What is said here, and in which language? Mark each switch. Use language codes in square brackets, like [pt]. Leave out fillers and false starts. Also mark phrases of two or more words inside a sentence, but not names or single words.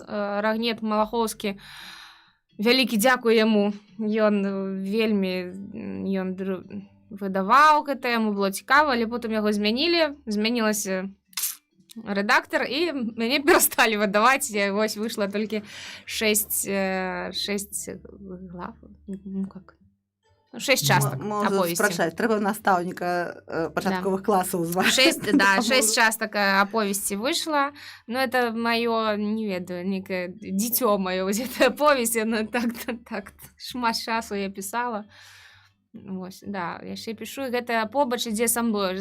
[be] Рагнет Малахоўскі, вялікі дзякуй яму, ён выдаваў гэта, яму было цікава, але потым яго змянілася рэдактар, і мяне перасталі выдаваць. Вось выйшла толькі 6 глав, ну как, 6 частак аповесці. Спрашаць, трэба настаўніка пачатковых класаў зваць. 6 частак аповесці выйшла, [ru] но это [be] маё, не ведаю, некае дзіцё маё, вось эта аповесць, яна так шмат часу я пісала. Вось, да, яшчэ пішу, і гэта побач ідзе са мной.